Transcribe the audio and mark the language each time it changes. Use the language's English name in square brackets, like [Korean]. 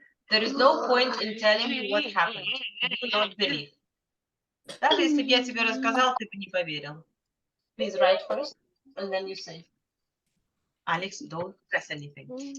[English] There is no point in telling you what happened. Do not believe. [Russian] Даже если бы я тебе рассказал, ты бы не поверил. [English] Please write first and then you say. Alex, don't press anything.